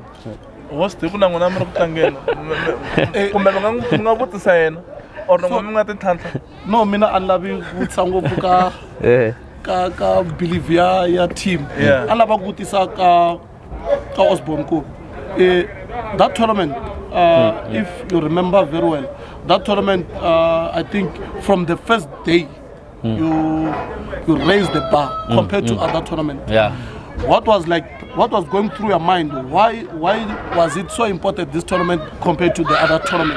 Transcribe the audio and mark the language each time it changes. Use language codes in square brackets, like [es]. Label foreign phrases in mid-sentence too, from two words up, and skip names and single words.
[ts] wa swi tivi na n'wina mi ri ku tlangeni kumbe mi nga vutisa yena or mi nga ti tlhantlha no mina a ni lavi vutisa ngopfu ka belief ya team a lava ku vutisa ka Osborn ku [en] that tournament if you remember very well that tournament I think from the first day you raised the bar compared to other tournaments. What was going through your mind? Why was it so important this tournament compared to the other tournament?